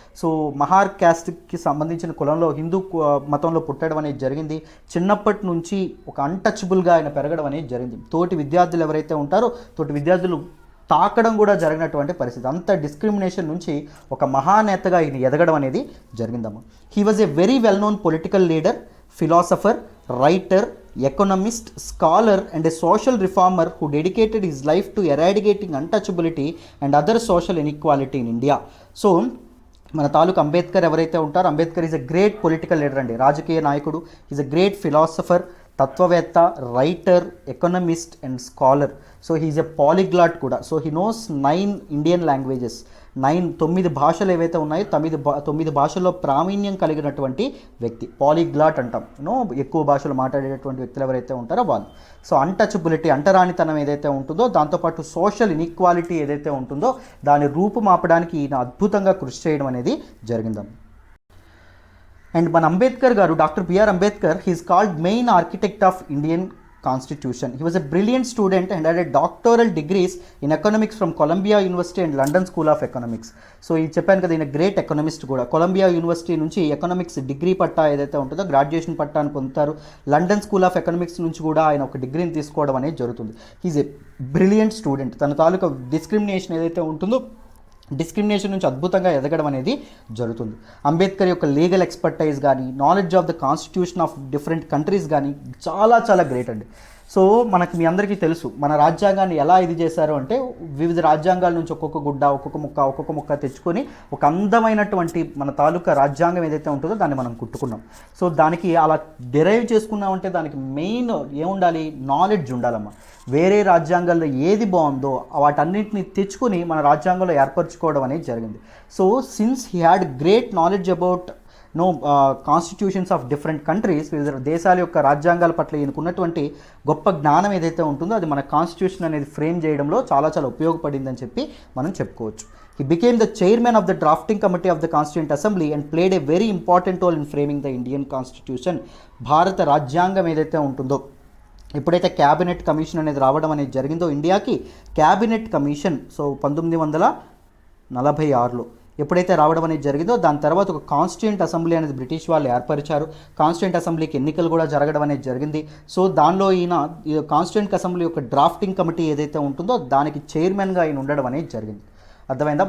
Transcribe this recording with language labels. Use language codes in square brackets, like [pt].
[te] So Mahar క్యాస్ట్కి సంబంధించిన కులంలో హిందూ మతంలో పుట్టడం అనేది జరిగింది. చిన్నప్పటి నుంచి ఒక అన్టచబుల్గా ఆయన పెరగడం అనేది జరిగింది. తోటి విద్యార్థులు ఎవరైతే ఉంటారో తోటి విద్యార్థులు తాకడం కూడా జరిగినటువంటి పరిస్థితి. అంత డిస్క్రిమినేషన్ నుంచి ఒక మహానేతగా ఈయన ఎదగడం అనేది జరిగిందమ్మా. [en] He was a very well known political leader, philosopher, writer, economist, scholar and a social reformer who dedicated his life to eradicating untouchability and other social inequality in India. [te] So మన తాలూకు అంబేద్కర్ ఎవరైతే ఉంటారో, Ambedkar [en] is a great political leader [te] అండి, రాజకీయ నాయకుడు. [en] Is a great philosopher, తత్వవేత్త, writer, economist and scholar. So he is a polyglot కూడా. So he knows 9 Indian languages. [te] 9 భాషలు ఏవైతే ఉన్నాయో 9 భాషల్లో ప్రావీణ్యం కలిగినటువంటి వ్యక్తి పాలిగ్లాట్ అంటాం. ఎక్కువ భాషలు మాట్లాడేటటువంటి వ్యక్తులు ఎవరైతే ఉంటారో వాళ్ళు. సో అన్టచబిలిటీ, అంటరానితనం ఏదైతే ఉంటుందో, దాంతోపాటు సోషల్ ఇన్ఈక్వాలిటీ ఏదైతే ఉంటుందో దాని రూపుమాపడానికి ఈయన అద్భుతంగా కృషి చేయడం అనేది జరిగిందమ్మ. [en] And మన Ambedkar garu, doctor B R Ambedkar, he is called main architect of Indian Constitution. He was a brilliant student and had a doctoral degrees in economics from Columbia University and London School of Economics. [te] So ఈ చెప్పాను కదా, ఈయన great economist కూడా. Columbia university నుంచి economics degree పట్టా ఏదైతే ఉంటుందో graduation పట్టాను పొందుతారు. లండన్ స్కూల్ ఆఫ్ ఎకనామిక్స్ నుంచి కూడా ఆయన ఒక డిగ్రీని తీసుకోవడం అనేది జరుగుతుంది. [en] He is a brilliant student. [te] తన తాలూకా డిస్క్రిమినేషన్ ఏదైతే ఉంటుందో డిస్క్రిమినేషన్ నుంచి అద్భుతంగా ఎదగడం అనేది జరుగుతుంది. అంబేద్కర్ యొక్క లీగల్ ఎక్స్పర్టైజ్ కానీ, [en] knowledge of the constitution of different countries [te] కానీ చాలా చాలా గ్రేట్ అండి. సో మనకి మీ అందరికీ తెలుసు మన రాజ్యాంగాన్ని ఎలా ఇది చేశారు అంటే, వివిధ రాజ్యాంగాల నుంచి ఒక్కొక్క గుడ్డ, ఒక్కొక్క ముక్క తెచ్చుకొని ఒక అందమైనటువంటి మన తాలూకా రాజ్యాంగం ఏదైతే ఉంటుందో దాన్ని మనం కుట్టుకున్నాం. సో దానికి అలా డెరైవ్ చేసుకున్నామంటే దానికి మెయిన్ ఏముండాలి? నాలెడ్జ్ ఉండాలమ్మా. వేరే రాజ్యాంగాల్లో ఏది బాగుందో వాటన్నింటిని తెచ్చుకొని మన రాజ్యాంగంలో ఏర్పరచుకోవడం అనేది జరిగింది. [en] so since he had great knowledge about constitutions of different countries, [te] వివిధ దేశాల యొక్క రాజ్యాంగాల పట్ల ఈయనకున్నటువంటి గొప్ప జ్ఞానం ఏదైతే ఉంటుందో అది మన కాన్స్టిట్యూషన్ అనేది ఫ్రేమ్ చేయడంలో చాలా చాలా ఉపయోగపడిందని చెప్పి మనం చెప్పుకోవచ్చు. [en] He became the chairman of the drafting committee of the Constituent Assembly and played a very important role in framing the Indian Constitution. [te] భారత రాజ్యాంగం ఏదైతే ఉంటుందో, ఎప్పుడైతే క్యాబినెట్ కమిషన్ అనేది రావడం అనేది జరిగిందో ఇండియాకి, క్యాబినెట్ కమిషన్ 1946లో ఎప్పుడైతే రావడం అనేది జరిగిందో దాని తర్వాత ఒక కాన్స్టిట్యూంట్ అసెంబ్లీ అనేది బ్రిటిష్ వాళ్ళు ఏర్పరిచారు. కాన్స్టిట్యూంట్ అసెంబ్లీకి ఎన్నికలు కూడా జరగడం అనేది జరిగింది. సో దానిలో ఈయన కాన్స్టిట్యూంట్ అసెంబ్లీ యొక్క డ్రాఫ్టింగ్ కమిటీ ఏదైతే ఉంటుందో దానికి చైర్మన్గా ఆయన ఉండడం అనేది జరిగింది. అర్థమైందా?